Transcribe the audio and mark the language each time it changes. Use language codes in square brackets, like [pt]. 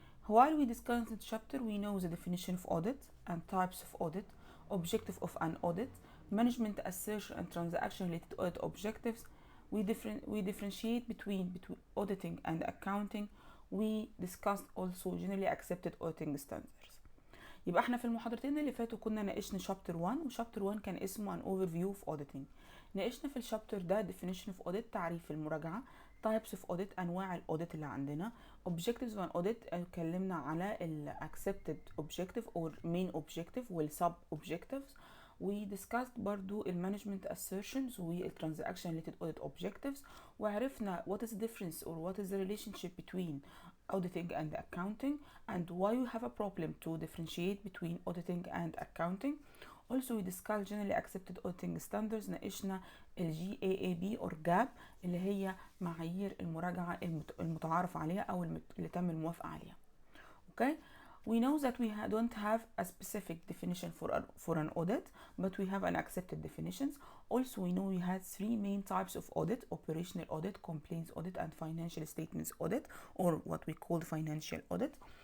[en] While we discussed the chapter, we know the definition of audit and types of audit, objective of an audit, management assertion and transaction-related audit objectives. We differentiate between auditing and accounting. We discussed also generally accepted auditing standards. [ar] يبقى احنا في المحاضرتين اللي فاتوا كنا ناقشنا شابتر 1 وشابتر 1 كان اسمه [en] an overview of auditing. [ar] ناقشنا في الشابتر ده [en] definition of audit [ar] تعريف المراجعة، [en] types of audit [ar] انواع الاوديت اللي عندنا، [en] objectives of an audit [ar] اتكلمنا على ال [en] accepted objective or main objective [ar] وال [en] sub objectives. We discussed [ar] برضو المانجمنت [en] assertions والtransaction related audit objectives [ar] وعرفنا [en] what is the difference or what is the relationship between auditing and accounting and why we have a problem to differentiate between auditing and accounting. Also we discussed generally accepted auditing standards. [ar] ناقشنا ال GAAP or GAP اللي هي معايير المراجعة المتعارف عليها أو اللي تم الموافقة عليها. [en] Okay, we know that we don't have a specific definition for an audit, but we have an accepted definitions. Also we know we had three main types of audit: operational audit, complaints audit, and financial statements audit, or what we call financial audit.